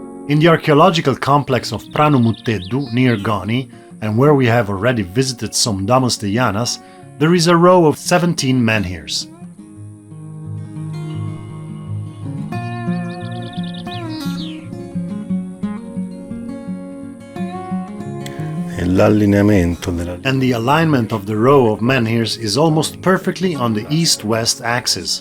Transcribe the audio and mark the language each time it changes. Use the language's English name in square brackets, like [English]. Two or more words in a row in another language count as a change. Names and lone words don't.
[English] In the archaeological complex of Pranumutteddu near Goni, and where we have already visited some domus de Janas, there is a row of 17 menhirs. And the alignment of the row of menhirs is almost perfectly on the east-west axis.